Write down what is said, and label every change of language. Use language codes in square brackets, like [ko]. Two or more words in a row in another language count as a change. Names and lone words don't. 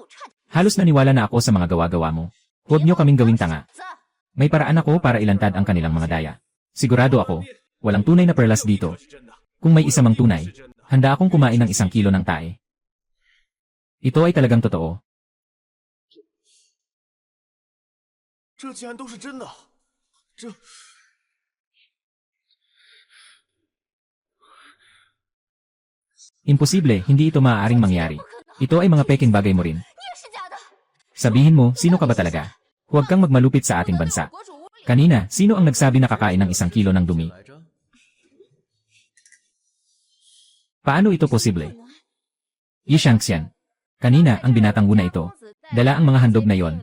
[tl] Halos naniwala na ako sa mga gawa-gawa mo. Huwag niyo kaming gawing tanga. May paraan ako para ilantad ang kanilang mga daya. Sigurado ako, walang tunay na perlas dito. Kung may isa mang tunay, handa akong kumain ng 1 kilo ng tae. Ito ay talagang totoo. [zh] 这竟然都是真的，这 [tl] Imposible, hindi ito maaaring mangyari. Ito ay mga peking bagay mo rin. [zh] 你也是假的。 [tl] Sabihin mo, sino ka ba talaga? Huwag kang magmalupit sa ating bansa. Kanina, sino ang nagsabi na kakain ng 1 kilo ng dumi? [zh] 来着？ [tl] Paano ito posible? Yishanxian. Kanina, ang binatang na ito. Dala ang mga handog na yon.